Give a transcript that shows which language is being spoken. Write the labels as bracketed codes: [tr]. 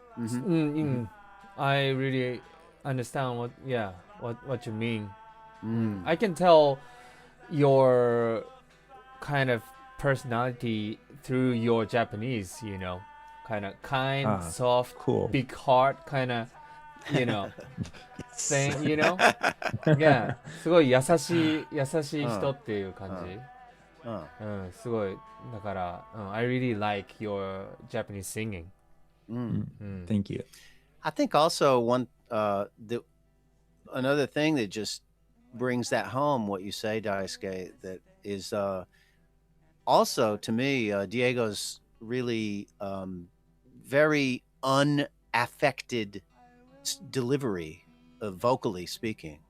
[en] I really understand what you mean. I can tell your kind of personality through your Japanese, you know, kind of kind, soft, cool, big heart, kind of, you know, thing, you know? [ja] Yeah, すごい優しい人っていう感じ。すごいだから、 [en] I really like your Japanese singing. Thank you. I think also another thing that just brings that home, what you say, Daisuke, that is also to me, Diego's really very unaffected delivery, vocally speaking.